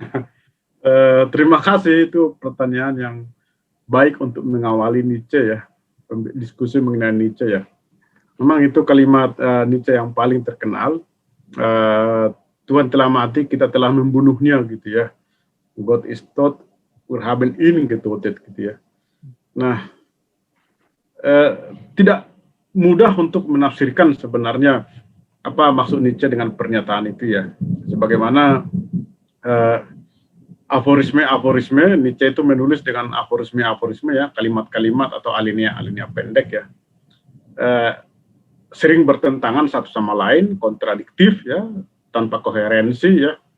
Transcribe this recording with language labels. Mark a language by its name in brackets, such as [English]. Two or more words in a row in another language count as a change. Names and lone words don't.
[Indonesian] Terima kasih, itu pertanyaan yang baik untuk mengawali Nietzsche ya, diskusi mengenai Nietzsche ya. Memang itu kalimat Nietzsche yang paling terkenal. Tuhan telah mati, kita telah membunuhnya gitu ya. [German] God is tot, wir haben ihn getötet [Indonesian] gitu ya. Nah, tidak mudah untuk menafsirkan sebenarnya apa maksud Nietzsche dengan pernyataan itu ya. Sebagaimana aforisme Nietzsche itu menulis dengan aforisme ya, kalimat-kalimat atau alinea pendek ya, sering bertentangan satu sama lain, kontradiktif ya, tanpa koherensi ya.